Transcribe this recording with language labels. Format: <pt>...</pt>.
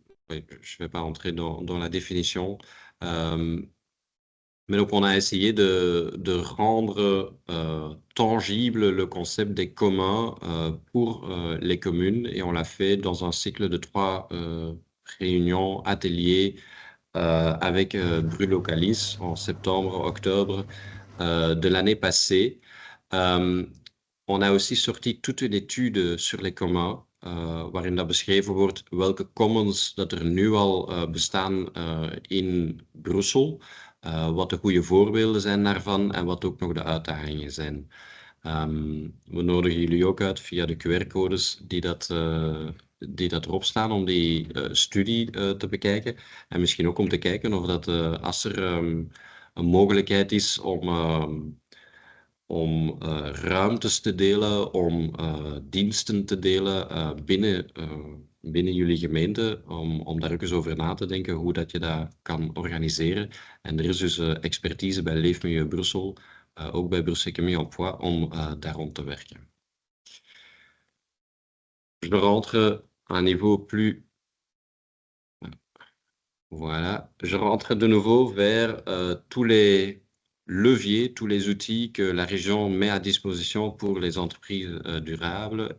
<fr>Oui, je ne vais pas entrer dans la définition. Mais donc, on a essayé de rendre tangible le concept des communs pour les communes et on l'a fait dans un cycle de 3 réunions, ateliers avec Brulocalis en septembre, octobre de l'année passée. On a aussi sorti toute une étude sur les communs,</fr> <nl>waarin dat beschreven wordt welke commons dat er nu al bestaan in Brussel, wat de goede voorbeelden zijn daarvan en wat ook nog de uitdagingen zijn. We nodigen jullie ook uit via de QR-codes die dat erop staan om die studie te bekijken. En misschien ook om te kijken of dat als er een mogelijkheid is om ruimtes te delen, om diensten te delen binnen jullie gemeente, om daar ook eens over na te denken hoe dat je dat kan organiseren. En er is dus expertise bij Leefmilieu Brussel, ook bij Bruxelles Économie Emploi, om daar rond te werken.</nl> <fr>Je rentre à un niveau plus... Voilà, je rentre de nouveau vers tous les leviers, tous les outils que la région met à disposition pour les entreprises durables.</fr>